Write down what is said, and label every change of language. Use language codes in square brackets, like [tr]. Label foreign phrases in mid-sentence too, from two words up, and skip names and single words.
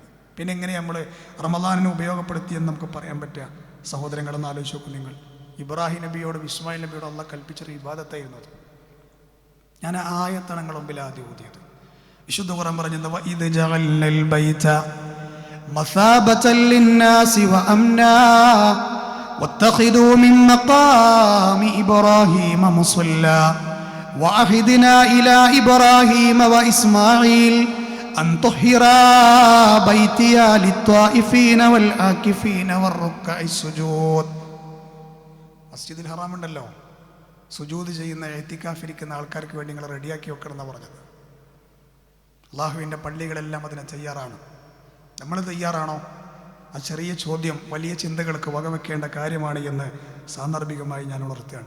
[ml] പിന്നെ എങ്ങനെ നമ്മൾ റമളാനിനെ ഉപയോഗപ്പെടുത്തിയെന്ന് നമുക്ക് പറയാൻ പറ്റുക? സഹോദരങ്ങളെന്ന് ആലോചിച്ച് നോക്കും നിങ്ങൾ. ഇബ്രാഹിം നബിയോടും ഇസ്മായിൽ നബിയോടും അള്ളാഹ് കൽപ്പിച്ചൊരു ഇബാദത്തായിരുന്നു അത്. ഞാൻ ആയത്താണ് നിങ്ങളുടെ മുമ്പിൽ ആദ്യം ഓതിയത്. വിശുദ്ധ ഖുർആൻ പറഞ്ഞത്, [ar] وإذ جعلنا البيت مثابة للناس وأمنا واتخذوا من مقام إبراهيم مصلى وعهدنا إلى إبراهيم وإسماعيل أن طهرا بيتي للطائفين والعاكفين والركع السجود. [ml] മസ്ജിദുൽ ഹറാം ഉണ്ടല്ലോ, സുജൂദ് ചെയ്യുന്ന ഇഅ്തികാഫിരിക്കുന്ന ആൾക്കാർക്ക് വേണ്ടി നിങ്ങൾ റെഡിയാക്കി വെക്കണം എന്നാണ് പറഞ്ഞത്. അള്ളാഹുവിൻ്റെ പള്ളികളെല്ലാം അതിന് തയ്യാറാണ്. നമ്മൾ തയ്യാറാണോ? ആ ചെറിയ ചോദ്യം വലിയ ചിന്തകൾക്ക് വകവെക്കേണ്ട കാര്യമാണ് എന്ന് സാന്ദർഭികമായി ഞാൻ ഉണർത്തുകയാണ്.